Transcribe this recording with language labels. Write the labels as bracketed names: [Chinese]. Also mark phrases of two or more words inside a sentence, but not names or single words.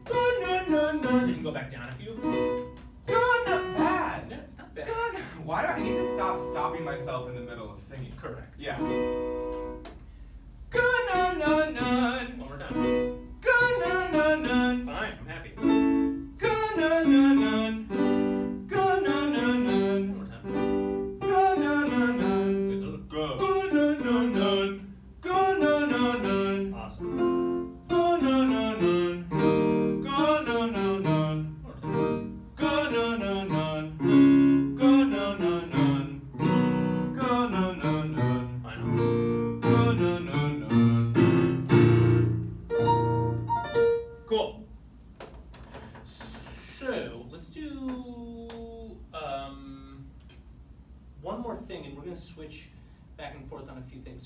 [English] You can go back down a few. Good, not bad. Yeah, it's not bad. Good. Why do I need to stop stopping myself in the middle of singing? Correct. Yeah. Good, nun, nun, nun. One more time. Good, nun, nun, nun. Fine, I'm happy. Good, nun, nun, nun. Good, nun, nun, nun. One more time. Good, nun, nun, nun. Good. Good. Good, nun, nun, nun. Good, nun, nun, nun. Awesome. Good, nun, nun, nun. Good, nun, nun, nun. One more time. Good, nun, nun, nun. Good, nun, nun, nun. Good, nun, nun, nun. Final. Good, nun, nun, nun. Cool. So let's do one more thing, and we're gonna switch back and forth on a few things.